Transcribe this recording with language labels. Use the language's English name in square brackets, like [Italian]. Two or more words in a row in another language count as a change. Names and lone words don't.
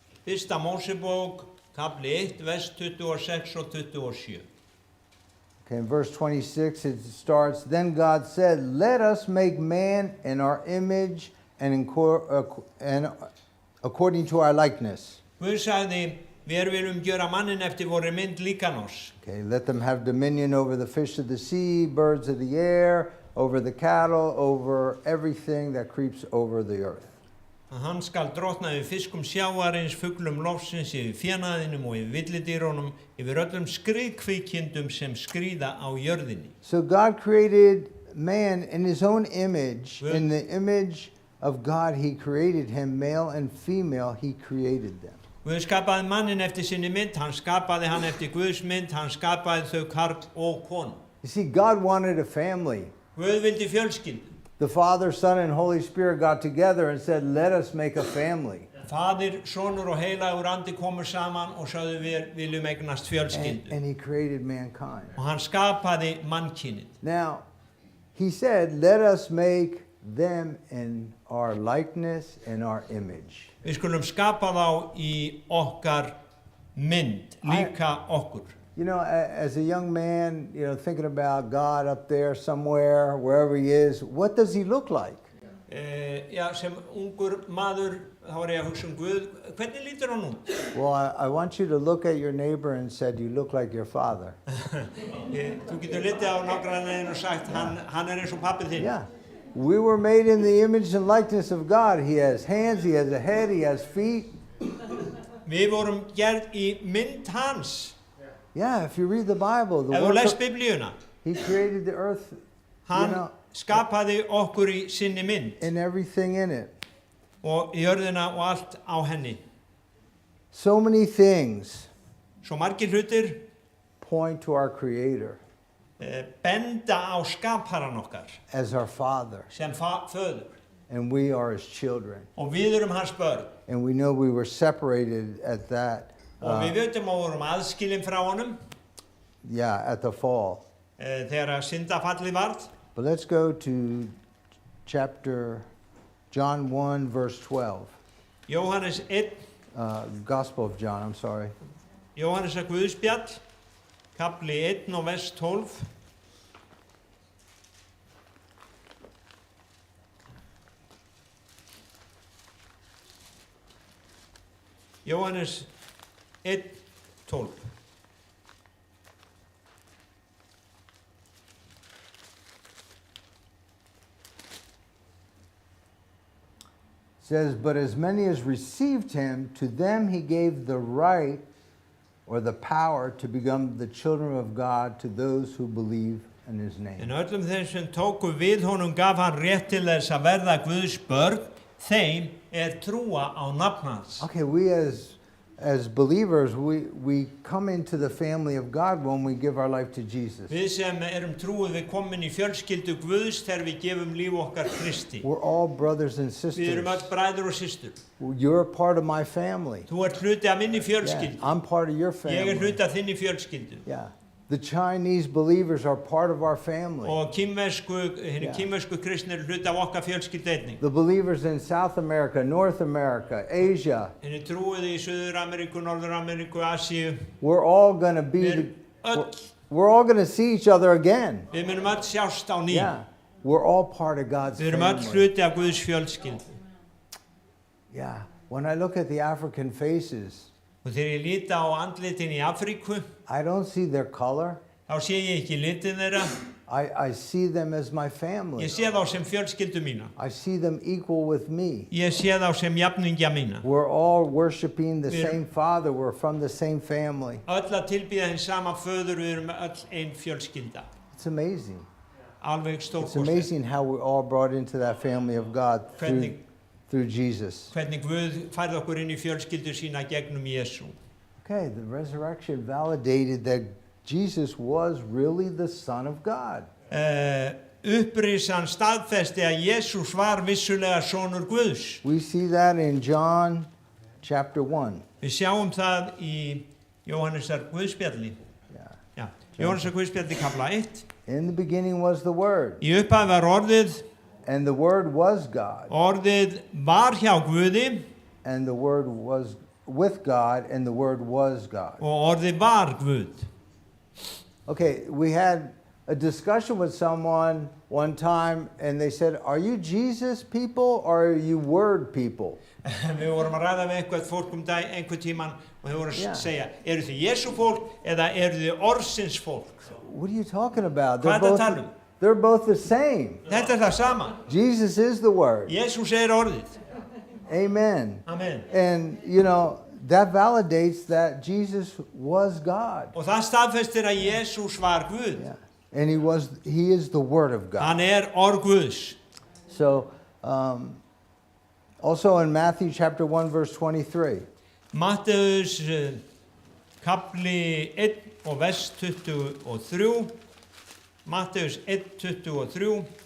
[Icelandic] Fyrsta Mósebók, kapli 1, vers 26 og 27. [English] Okay, in verse 26 it starts, Then God said, Let us make man in our image and according to our likeness. [Icelandic] Guð sagði, við viljum gjöra mannin eftir voru mynd líkan oss. [English] Okay, let them have dominion over the fish of the sea, birds of the air, over the cattle, over everything that creeps over the earth. [Icelandic] Hann skal drottna yfir fiskum sjávarins, fuglum lofsins, yfir fénaðinum og yfir villidýrunum, yfir öllum skriðkvikindum sem skríða á jörðinni. [English] So God created man in his own image. In the image of God he created him, male and female he created them. [Icelandic] Guð skapaði mannin eftir sinni mynd, hann skapaði hann eftir Guðs mynd, hann skapaði þau karl og konu. [English] You see, God wanted a family. [Icelandic] Guð vildi fjölskyldu. [English] The Father, Son, and Holy Spirit got together and said, let us make a family. [Icelandic] Fadir, sonur og heilagur andi komu saman og sagði við viljum eignast fjölskyldu. [English] And he created mankind. [Icelandic] Og hann skapaði mannkynið. [English] Now, he said, let us make them in our likeness and our image. [Icelandic] Við skulum skapa þá í okkar mynd, líka okkur. [English] You know, as a young man, you know, thinking about God up there somewhere, wherever he is, what does he look like? [Icelandic] Já, sem ungur maður, þá var ég að hugsa Guð, hvernig lítur hann út? [English] Well, I want you to look at your neighbor and said, you look like your father. [Icelandic] Þú getur litið á nágrannaðinn og sagt, hann eins og pappið þinn. [English] Yeah. We were made in the image and likeness of God. He has hands, he has a head, he has feet. [Icelandic] Við vorum gerð í mynd hans. [English] Yeah, if you read the Bible, [Icelandic] Ef þú lest Biblíuna, [English] he created the earth, [Icelandic] hann skapaði okkur í sinni mynd [English] and everything in it. [Icelandic] og jörðina og allt á henni. [English] So many things [Icelandic] Svo margir hlutir [English] point to our Creator [Icelandic] benda á skaparan okkar [English] as our Father, [Icelandic] sem föður [English] and we are His children. [Icelandic] og við erum hans börn [English] And we know we were separated at that, [Icelandic] og við vitum að við vorum aðskilin frá honum [English] at the fall. [Icelandic] þegar syndafallið varð. [English] But let's go to chapter John 1, verse 12. [Icelandic] Jóhannes 1, [English] Gospel of John, I'm sorry. [Icelandic] Jóhannes að Guðspjall, kapli 1 og vers 12. Jóhannes 1, 12. [English] Says, but as many as received him, to them he gave the right or the power to become the children of God to those who believe in his name. [Icelandic] En öllum þeim sem tóku við honum gaf hann rétt til þess að verða Guðs börn, þeim trúa á nafn hans. [English] Okay, we as believers, we come into the family of God when we give our life to Jesus. [Icelandic] Við sem erum trúið við komin í fjölskyldu Guðs þegar við gefum líf okkar Kristi. [English] We're all brothers and [Icelandic] Við erum [English] sisters. [Icelandic] öll bræður og systur. [English] You're a part of my family. [Icelandic] Þú ert hluti af minni [English] Yeah, [Icelandic] fjölskyldu. [English] I'm part of your [Icelandic] Ég [English] family. [Icelandic] hluti af þinni fjölskyldu. [English] Yeah. The Chinese believers are part of our family. [Icelandic] Og hinni [English] Yeah. [Icelandic] kínversku kristnir eru hluti af okkar fjölskyldu einnig. [English] The believers in South America, North America, Asia, [Icelandic] Hinni trúið í Suður-Ameríku, Norður-Ameríku, Asíu. [English] we're all going to be, [Icelandic] Við erum öll, [English] we're all going to see each other again. [Icelandic] við munum öll sjást á ný. [English] Yeah. We're all part of God's [Icelandic] Við erum öll [English] family. [Icelandic] hluti af Guðs fjölskyldu. [English] Yeah. When I look at the African faces, [Icelandic] Og þegar ég líta á andlitin í Afríku, [English] I don't see their color. [Icelandic] þá sé ég ekki litin þeirra. [English] I see them as my family. [Icelandic] Ég sé þá sem fjölskyldu mína. [English] I see them equal with me. [Icelandic] Ég sé þá sem jafningja mína. [English] We're all worshiping the [Icelandic] Við- [English] same Father. We're from the same family. [Icelandic] Öll að tilbýða hinn sama föður, við erum öll ein fjölskylda. [English] It's amazing. [Icelandic] Alveg [English] It's [Icelandic] stórkostlegt. [English] amazing how we're all brought into that family of God [Icelandic] Hvernig, [English] through Jesus. [Icelandic] hvernig Guð færði okkur inn í fjölskyldu sína gegnum Jesú. [English] Okay, the resurrection validated that Jesus was really the Son of God. [Icelandic] Upprisan staðfesti að Jesús var vissulega sonur Guðs. [English] We see that in John chapter 1. [Icelandic] Við sjáum það í Jóhannesar Guðspjalli. [English] Yeah. [Icelandic] Já, Jóhannesar Guðspjalli kapla 1. [English] In the beginning was the Word, [Icelandic] Í upphafi var orðið, [English] and the Word was God, [Icelandic] orðið var hjá Guði [English] and the Word was with God, and the Word was God. [Icelandic] og orðið var Guð. [English] Okay, we had a discussion with someone one time, and they said, "Are you Jesus people or are you Word people?" [Icelandic] Við vorum að ræða við einhvern fólk einhvern tíman og þau voru [English] Yeah. [Icelandic] að segja, eru þið Jesú fólk eða eru þið orðsins fólk? [English] What are you talking about? [Icelandic] Hvað ertu að tala um? [English] They're both the same. [Icelandic] Þetta það sama. [English] Jesus is the Word. [Icelandic] Jesús orðið. [English] Amen. [Icelandic] Amen. [English] And, you know, that validates that Jesus was God. [Icelandic] Og það staðfestir að Jesús var Guð. [English] Yeah. And he is the Word of God. [Icelandic] Hann orð Guðs. [English] So, also in Matthew chapter 1, verse 23. [Icelandic] Matteus kapli 1 og vers 23. Matteus 1, 23.